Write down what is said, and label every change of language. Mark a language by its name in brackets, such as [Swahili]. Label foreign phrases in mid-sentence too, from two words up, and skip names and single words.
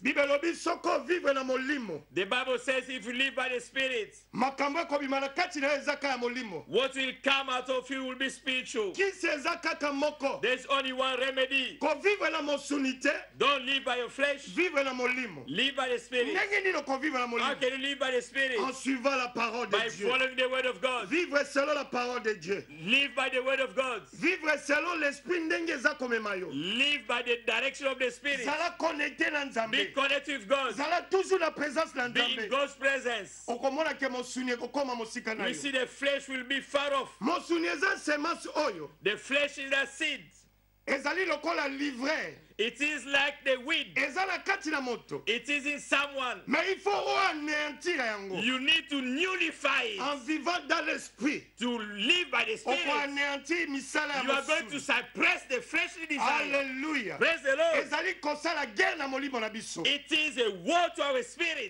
[English] The Bible says if you live by the Spirit, what will come out of you will be spiritual. There's only one remedy. Don't live by your flesh. Live by the Spirit. How can you live by the Spirit? By following the word of God. [French] Vivre selon la parole de Dieu. [English] Live by the word of God. [French] Vivre selon l'esprit [Lingala] ndenge eza komema yo. [English] Live by the direction of the Spirit. [Lingala] Zala connecté na Nzambe. [English] Be connected with God. [Lingala] Zala [French] toujours la présence [Lingala] na Nzambe. [English] Be in God's presence. [Lingala] Okomona ke mosuni ekokoma mosika na yo. [English] You see the flesh will be far off. [Lingala] Mosuni eza semence oyo. [English] The flesh is the seed. [Lingala] Ezali lokola livre. [English] It is like the wind. It is in someone. You need to nullify it. To live by the Spirit. You are going to suppress the fleshly desire. Hallelujah. Praise the Lord. It is a war to our spirit.